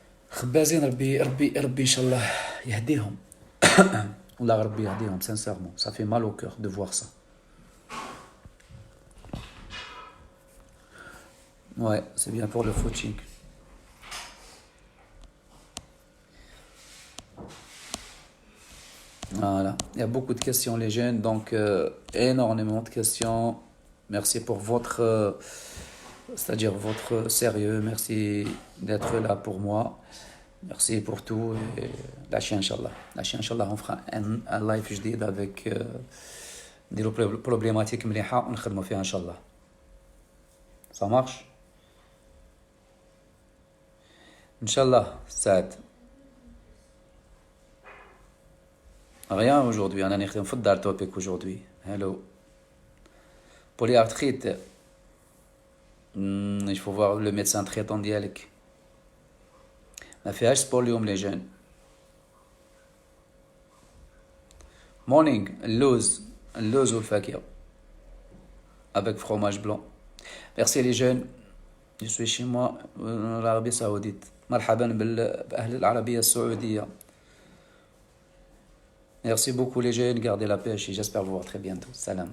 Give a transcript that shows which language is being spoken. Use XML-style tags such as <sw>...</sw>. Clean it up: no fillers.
<ar>خبازين ربي إن شاء الله يهديهم. والله ربي يهديهم, sincèrement.</ar> <fr>Ça fait mal au cœur de voir ça. Ouais, c'est bien pour le footing. Voilà, il y a beaucoup de questions les jeunes, donc énormément de questions. Merci pour votre, c'est-à-dire votre sérieux. Merci d'être là pour moi. Merci pour tout. Lâchez Inch'Allah. Lâchez Inch'Allah, on fera un live جديد avec des problématiques</fr> <ar>مليحة ونخدموا فيها</ar> <fr>Inch'Allah. Ça marche? Inch'Allah, Saad. Rien aujourd'hui, on a</fr> <ar>نخدم في الدار</ar> <fr>topic aujourd'hui. Hello. Polyarthrite. Il faut voir le médecin traitant ديالك.</fr> <ar>ما فيهاش سبور اليوم</ar> <fr>les jeunes.</fr> <ar>Morning, اللوز والفاكهة.</ar> <fr>Avec fromage blanc. Merci les jeunes. Je suis chez moi l'Arabie Saoudite.</fr> <ar>مرحبا بأهل العربية السعودية.</ar> <fr>Merci beaucoup les jeunes, gardez la pêche et j'espère vous voir très bientôt. Salam.</fr>